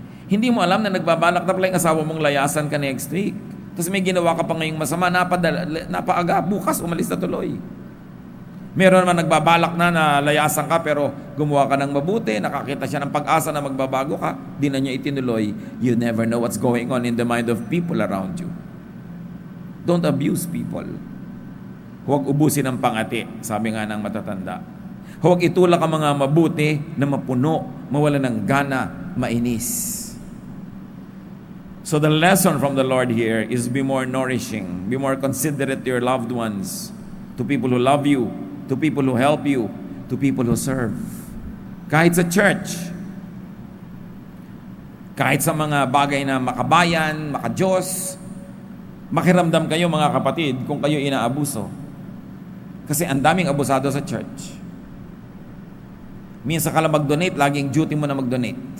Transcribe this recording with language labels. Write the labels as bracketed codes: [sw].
[tl] Hindi mo alam na nagbabalak na pala yung asawa mong layasan ka [en] next week. [tl] Tapos may ginawa ka pa ngayong masama, napaaga, bukas umalis na tuloy. Meron naman nagbabalak na layasan ka pero gumawa ka ng mabuti, nakakita siya ng pag-asa na magbabago ka, di na niya itinuloy. [en] You never know what's going on in the mind of people around you. Don't abuse people. [tl] Huwag ubusin ang pangati, sabi nga ng matatanda. Huwag itulak ang mga mabuti na mapuno, mawala ng gana, mainis. [en] So the lesson from the Lord here is be more nourishing, be more considerate to your loved ones, to people who love you, to people who help you, to people who serve. [tl] Kahit sa church, kahit sa mga bagay na makabayan, makadiyos, makiramdam kayo mga kapatid kung kayo inaabuso. Kasi ang daming abusado sa church. Minsan ka lang mag-donate, laging duty mo na mag-donate.